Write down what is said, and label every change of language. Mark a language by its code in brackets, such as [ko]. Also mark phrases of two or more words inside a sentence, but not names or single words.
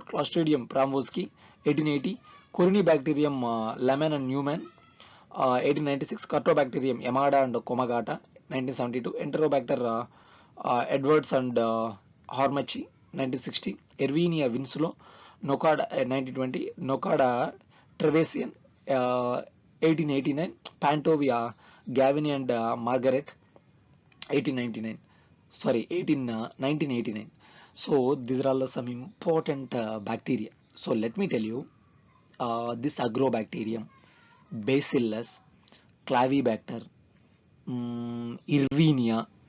[en] Clostridium Pramwoski 1880, Corynebacterium Lehmann and Newman 1896, Cartobacterium Yamada and Komagata 1972, Enterobacter Edwards and Hormachi 1960, Erwinia Winslow, Nocada 1920, Nocada Trevesian 1889, Pantovia Gavini and Margaret 1899. Sorry, 1989. So these are all some important bacteria. So let me tell you, this Agrobacterium, Bacillus, Clavibacter, Erwinia.